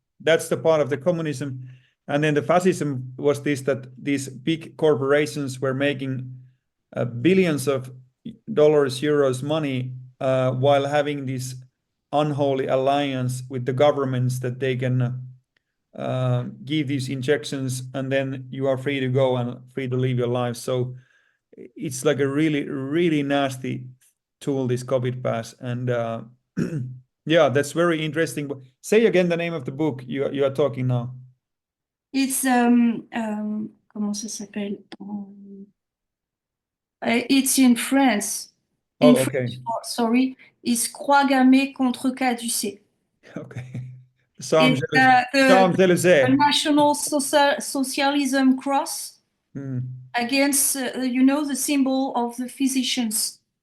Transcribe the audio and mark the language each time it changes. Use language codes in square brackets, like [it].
[en] That's the part of the communism. And then the fascism was this, that these big corporations were making billions of dollars, euros, money, while having this unholy alliance with the governments that they can give these injections, and then you are free to go and free to live your life. So it's like a really, really nasty tool, this Covidpass. And yeah, that's very interesting. Say again the name of the book you are talking now. It's [fr] comment ça s'appelle? [en] It's in France. Oh, okay. French, sorry, it's Croix gammée contre caducée. Okay. The National Socialism Cross against, you know, the symbol of the physicians.